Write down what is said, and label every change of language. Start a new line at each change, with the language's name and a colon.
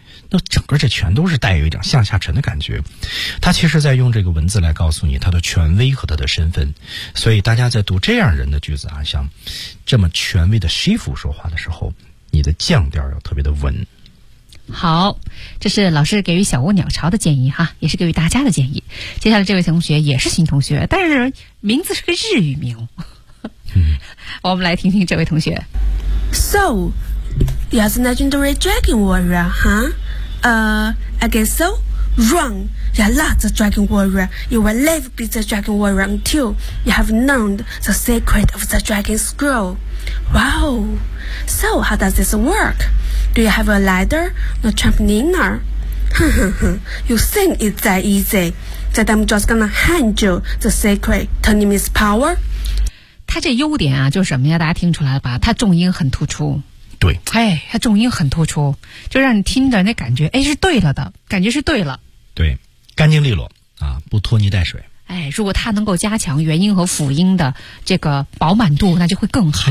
Chinese: 那整个这全都是带有一点向下沉的感觉，他其实在用这个文字来告诉你他的权威和他的身份，所以大家在读这样人的句子啊，像这么权威的师傅说话的时候，你的降调要特别的稳。好，这是老师给予小窝鸟巢的建议哈，也是给予大家的建议。接下来这位同学也是新同学，但是名字是个日语名、嗯、我们来听听这位同学。
English: So you are the legendary dragon warrior, huhI guess so. Wrong. You're not the dragon warrior. You will never be the dragon warrior until you have learned the secret of the dragon scroll. Wow. So how does this work? Do you have a ladder? No trampoline? You think it's that easy? That I'm just gonna hand you the secret to Nimi's power?
Chinese: 他这优点啊，就是什么呀？大家听出来了吧？他重音很突出。对，哎，它重音很突出，就让你听着那感觉，哎，是对了的感觉，是对了，对，干净利落啊，不拖泥带水。哎，如果它能够加强元音和辅音的这个饱满度，那就会更好。